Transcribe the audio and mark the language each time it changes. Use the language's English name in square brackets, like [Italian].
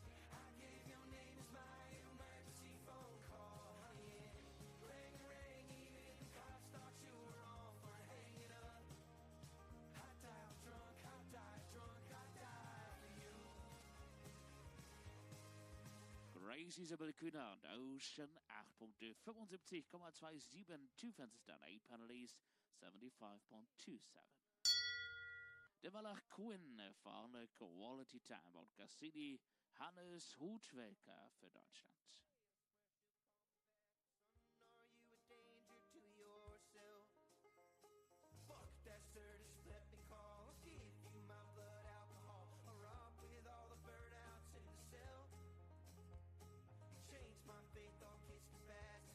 [English] I gave your name as my emergency phone call. Honey, yeah. Ring, ring, even the cops thought you were wrong for hanging up. I died drunk, I died drunk, I died for you. [German] Grace Isabel Kühner und Ocean 8 Punkte, 75,27. [English] Two fences down, 8 penalties, 75.27. [German] Der Wallach Quinn vorne Quality Time und Cassini Hannes Hutwelker für Deutschland. [English] Are you a danger to yourself? Fuck that, sir, just let me call. I'll give you my blood alcohol. I'll rock with all the burnouts in the cell. Change my faith, I'll kiss the past.